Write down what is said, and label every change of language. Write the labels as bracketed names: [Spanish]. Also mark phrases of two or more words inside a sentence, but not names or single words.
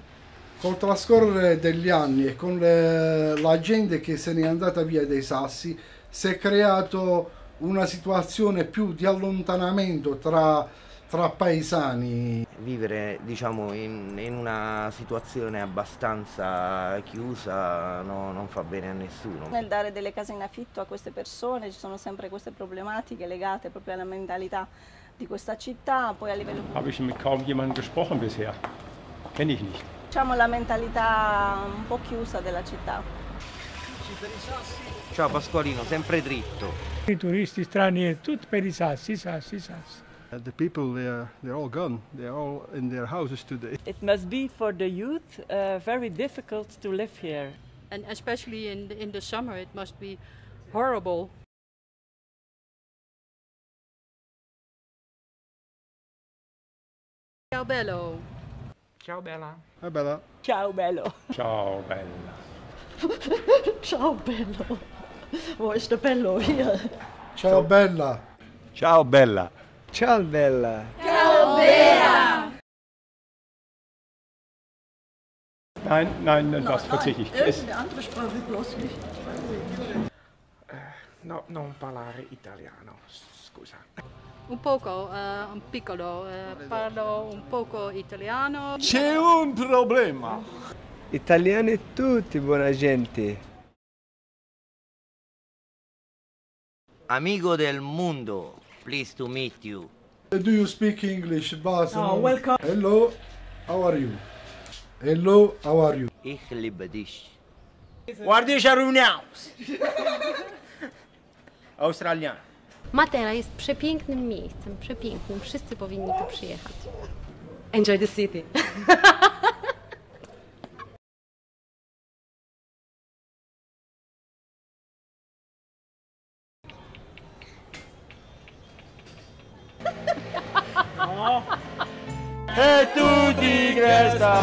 [Italian] Col trascorrere degli anni e con la gente che se n'è andata via dai Sassi si è creato una situazione più di allontanamento tra paesani. Vivere, diciamo, in una situazione abbastanza chiusa non fa bene a nessuno. Nel dare delle case in affitto a queste persone ci sono sempre queste problematiche legate proprio alla mentalità di questa città, poi a livello... [German] Habe ich mit kaum jemandem gesprochen bisher. Kenne ich nicht. [Italian] Diciamo la mentalità un po' chiusa della città. Ciao Pasqualino, sempre dritto. I turisti stranieri, tutti per i sassi, i sassi, i sassi. [English] The people, they're all gone. They're all in their houses today. It must be for the youth very difficult to live here. And especially in the summer, it must be horrible. [Italian] Ciao bello. Ciao bella. [English] Hi Bella. [Italian] Ciao bello. Ciao bella. Ciao bello. [German] Wo ist der Bello hier? [Italian] Ciao bella. Ciao bella. Ciao bella. Ciao Bea. [German] Nein, das verzichte ich. Irgendeine andere Sprache bloß nicht. [Italian] No, non parlare italiano, scusa. Un poco, un piccolo, parlo un poco italiano. C'è un problema. Italiani tutti, buona gente. Amico del mondo, [English] pleased to meet you. Do you speak English, Bas? Oh, welcome. Hello, how are you? Hello, how are you? [German] Ich liebe dich. [Polish] Ładnie się równiał. Australian. Matera jest przepięknym miejscem, przepięknym. Wszyscy powinni tu przyjechać. [English] Enjoy the city. [Italian] E tu ti cresta.